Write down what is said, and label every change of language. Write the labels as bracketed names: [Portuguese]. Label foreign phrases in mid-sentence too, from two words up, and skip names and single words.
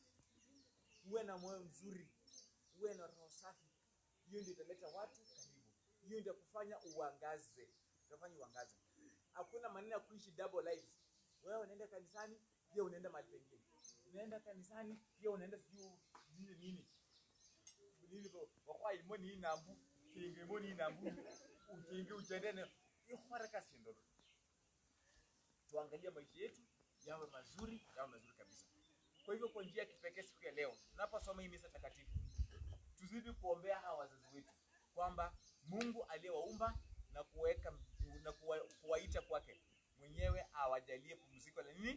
[Swahili] Uwe na moyo mzuri. Uwe na roho safi. Hiyo ndio italeta watu karibu. Hiyo ndio kufanya uangaze. Utafanya uangaze. Hakuna maneno ya kuishi [English] double lives. [Swahili] Wewe unaenda kanisani, pia unaenda mahali pengine. Unaenda kanisani, pia unaenda sijui nini. Nilipo wakwa imoni inambu, kinge imoni inambu. Ukinge uchendene. Hiyo haraka si ndoto. Tuangalie maisha yetu yawe mazuri kabisa. Kwa hivyo kwa njia ya kipekee siku ya leo, tunaposoma hii misa takatifu, tuzidi kuombea hawa wazazi wetu kwamba Mungu aliyewaumba na kuweka na kuwaita kwake mwenyewe awajalie pumziko la nini?